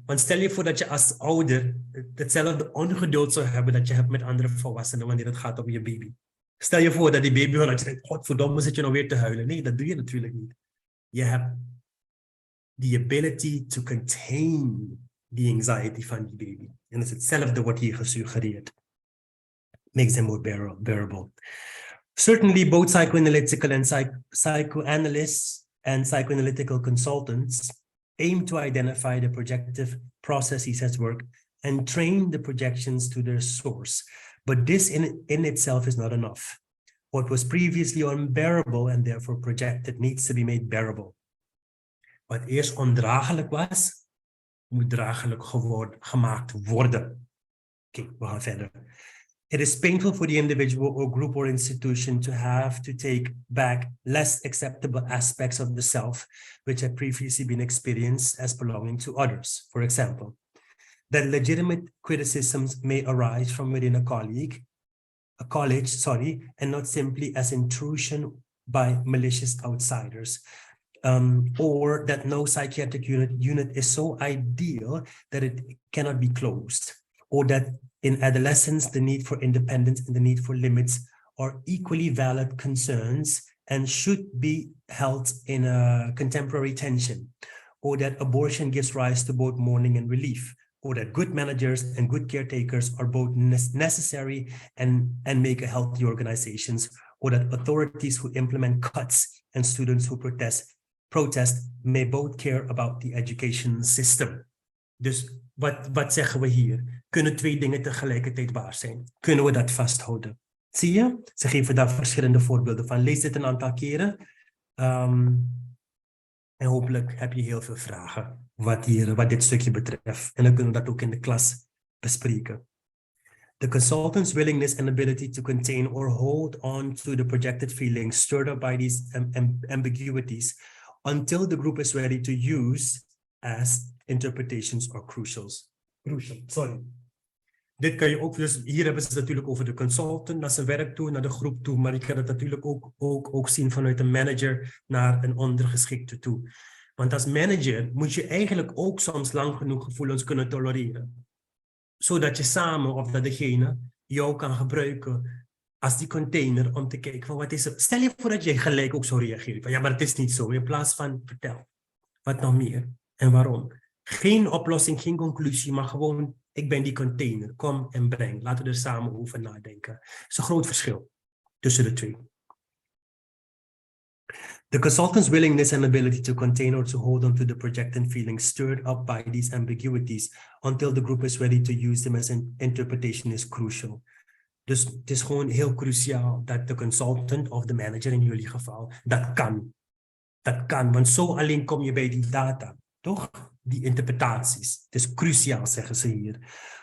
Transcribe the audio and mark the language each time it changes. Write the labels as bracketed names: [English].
[Dutch] Want stel je voor dat je als ouder hetzelfde ongeduld zou hebben dat je hebt met andere volwassenen wanneer het gaat om je baby. Stel je voor dat die baby gewoon zegt, godverdomme, zit je nou weer te huilen. Nee, dat doe je natuurlijk niet. Je hebt [English] the ability to contain the anxiety [Dutch] van die baby. En dat is hetzelfde wordt hier gesuggereerd. [English] Makes them more bearable. Certainly, both psychoanalytical and psychoanalysts and psychoanalytical consultants aim to identify the projective processes at work and train the projections to their source. But this in itself is not enough. What was previously unbearable and therefore projected needs to be made bearable. [Dutch] Wat eerst ondraaglijk was, moet draaglijk gemaakt worden. Oké, we gaan verder. [English] It is painful for the individual or group or institution to have to take back less acceptable aspects of the self, which had previously been experienced as belonging to others. For example, that legitimate criticisms may arise from within a college, and not simply as intrusion by malicious outsiders. Or that no psychiatric unit is so ideal that it cannot be closed. Or that in adolescence, the need for independence and the need for limits are equally valid concerns and should be held in a contemporary tension. Or that abortion gives rise to both mourning and relief. Or that good managers and good caretakers are both necessary and make a healthy organizations. Or that authorities who implement cuts and students who protest may both care about the education system. [Dutch] Dus wat zeggen we hier? Kunnen twee dingen tegelijkertijd waar zijn? Kunnen we dat vasthouden? Zie je? Ze geven daar verschillende voorbeelden van. Lees dit een aantal keren. En hopelijk heb je heel veel vragen wat dit stukje betreft. En dan kunnen we dat ook in de klas bespreken. [English] The consultant's willingness and ability to contain or hold on to the projected feelings stirred up by these ambiguities until the group is ready to use as interpretations are crucial. Sorry. [Dutch] Dit kan je ook, dus hier hebben ze het natuurlijk over de consultant naar zijn werk toe, naar de groep toe, maar je kan het natuurlijk ook zien vanuit een manager naar een ondergeschikte toe. Want als manager moet je eigenlijk ook soms lang genoeg gevoelens kunnen tolereren. Zodat je samen, of dat degene, jou kan gebruiken als die container om te kijken van wat is er. Stel je voor dat jij gelijk ook zou reageren. Van, ja, maar het is niet zo. In plaats van vertel, wat nog meer en waarom. Geen oplossing, geen conclusie, maar gewoon, ik ben die container. Kom en breng. Laten we er samen over nadenken. Het is een groot verschil tussen de twee. [English] The consultant's willingness and ability to contain or to hold on to the projected feelings stirred up by these ambiguities until the group is ready to use them as an interpretation is crucial. [Dutch] Dus het is gewoon heel cruciaal dat de consultant of de manager in jullie geval dat kan. Dat kan, want zo alleen kom je bij die data, toch? Die interpretaties. Het is cruciaal, zeggen ze hier.